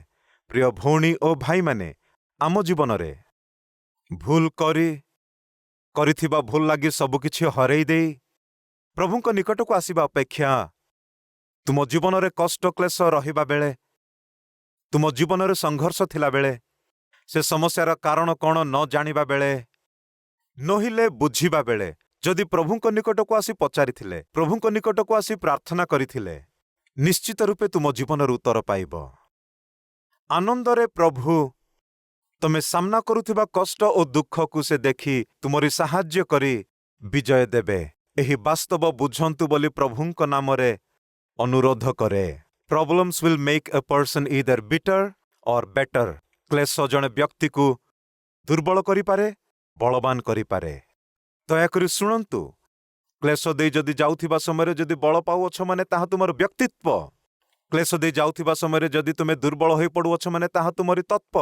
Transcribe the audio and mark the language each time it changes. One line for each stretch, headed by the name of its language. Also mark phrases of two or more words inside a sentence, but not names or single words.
Odia: ପ୍ରିୟ ଭଉଣୀ ଓ ଭାଇମାନେ, ଆମ ଜୀବନରେ କରିଥିବା ଭୁଲ ଲାଗି ସବୁକିଛି ହରେଇ ଦେଇ ପ୍ରଭୁଙ୍କ ନିକଟକୁ ଆସିବା ଅପେକ୍ଷା ତୁମ ଜୀବନରେ କଷ୍ଟ, କ୍ଲେଶ ରହିବା ବେଳେ, ତୁମ ଜୀବନରେ ସଂଘର୍ଷ ଥିଲାବେଳେ, ସେ ସମସ୍ୟାର କାରଣ କ'ଣ ନ ଜାଣିବା ବେଳେ, ନହିଲେ ବୁଝିବା ବେଳେ ଯଦି ପ୍ରଭୁଙ୍କ ନିକଟକୁ ଆସି ପଚାରିଥିଲେ, ପ୍ରଭୁଙ୍କ ନିକଟକୁ ଆସି ପ୍ରାର୍ଥନା କରିଥିଲେ, ନିଶ୍ଚିତ ରୂପେ ତୁମ ଜୀବନର ଉତ୍ତର ପାଇବ। ଆନନ୍ଦରେ ପ୍ରଭୁ ତମେ ସାମ୍ନା କରୁଥିବା କଷ୍ଟ ଓ ଦୁଃଖକୁ ସେ ଦେଖି ତୁମରି ସାହାଯ୍ୟ କରି ବିଜୟ ଦେବେ। ଏହି ବାସ୍ତବ ବୁଝନ୍ତୁ ବୋଲି ପ୍ରଭୁଙ୍କ ନାମରେ ଅନୁରୋଧ କରେ।
English: Problems will make a person either bitter or better.
Odia: କ୍ଲେଶ ଜଣେ ବ୍ୟକ୍ତିକୁ ଦୁର୍ବଳ କରିପାରେ, ବଳବାନ କରିପାରେ। ଦୟାକରି ଶୁଣନ୍ତୁ, କ୍ଲେଶ ଦେଇ ଯଦି ଯାଉଥିବା ସମୟରେ ଯଦି ବଳ ପାଉଅଛ, ମାନେ ତାହା ତୁମର ବ୍ୟକ୍ତିତ୍ୱ। କ୍ଲେଶ ଦେଇ ଯାଉଥିବା ସମୟରେ ଯଦି ତୁମେ ଦୁର୍ବଳ ହୋଇପଡ଼ୁଅଛ, ମାନେ ତାହା ତୁମରି ତତ୍ତ୍ୱ।